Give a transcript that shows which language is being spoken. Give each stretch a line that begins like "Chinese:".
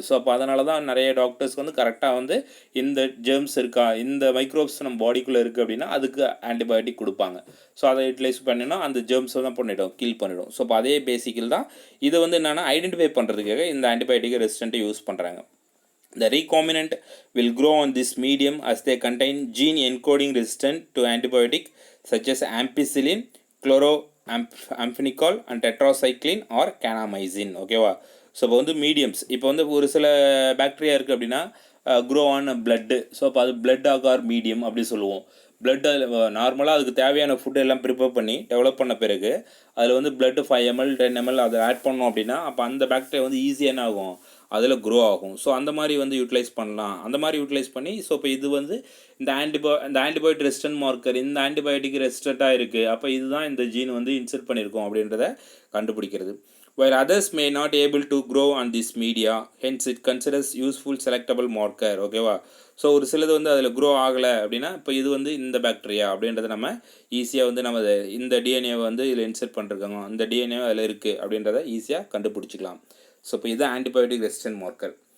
Tamil: So அப்போ அதனால தான் நிறைய டாக்டர்ஸ்க்கு வந்து கரெக்டாக வந்து இந்த ஜெர்ம்ஸ் இருக்கா, இந்த மைக்ரோப்ஸ் நம்ம பாடிக்குள்ளே இருக்குது அப்படின்னா அதுக்கு ஆன்டிபயோட்டிக் கொடுப்பாங்க. ஸோ அதை யூட்டிலைஸ் பண்ணினா அந்த ஜெர்ம்ஸை தான் கில் பண்ணிடும். ஸோ அப்போ அதே பேசிக்கில் தான் இதை வந்து என்னென்னா ஐடென்டிஃபை பண்ணுறதுக்காக இந்த ஆன்டிபயோட்டிக் ரெசிஸ்டண்ட்டை யூஸ் பண்ணுறாங்க.
English: The recombinant will grow on this medium as they contain gene encoding resistant to antibiotic such as ampicillin, chloroamphenicol and tetracycline or kanamycin.
Tamil: ஓகேவா? ஸோ இப்போ வந்து மீடியம்ஸ், இப்போ வந்து ஒரு சில பாக்டீரியா இருக்குது அப்படின்னா
English: Grow on blood.
Tamil: ஸோ அப்போ அது பிளட் ஆகார் மீடியம் அப்படி சொல்லுவோம். பிளட் நார்மலாக அதுக்கு தேவையான ஃபுட்டு எல்லாம் ப்ரிப்பேர் பண்ணி டெவலப் பண்ண பிறகு அதில் வந்து பிளட்டு 5 ml 10 ml அதை ஆட் பண்ணோம் அப்படின்னா அப்போ அந்த பாக்டீரியா வந்து ஈஸியாக என்ன ஆகும், அதில் க்ரோ ஆகும். ஸோ அந்த மாதிரி வந்து யூட்டிலைஸ் பண்ணலாம். அந்த மாதிரி யூட்டிலைஸ் பண்ணி ஸோ இப்போ இது வந்து இந்த ஆன்டிபயோட்டிக் ரெசிஸ்டன்ட் மார்க்கர் இந்த ஆன்டிபயோட்டிக் ரெசிஸ்டண்ட்டாக இருக்குது, அப்போ இதுதான் இந்த ஜீன் வந்து இன்சர்ட் பண்ணியிருக்கோம் அப்படின்றத கண்டுபிடிக்கிறது.
English: While others may not able to grow on this media, hence it considers useful selectable marker.
Tamil: ஓகேவா? ஸோ ஒரு சிலது வந்து அதில் க்ரோ ஆகலை அப்படின்னா இப்போ இது வந்து இந்த பாக்டீரியா அப்படின்றத நம்ம ஈஸியாக வந்து நம்ம இந்த டிஎன்ஏவை வந்து இதில் இன்சர்ட் பண்ணிருக்காங்க, இந்த டிஎன்ஏ அதில் இருக்குது அப்படின்றத ஈஸியாக கண்டுபிடிச்சிக்கலாம். ஸோ இப்போ இதுதான் ஆன்டிபயோட்டிக் ரெசிஸ்டன்ட் மார்க்கர்.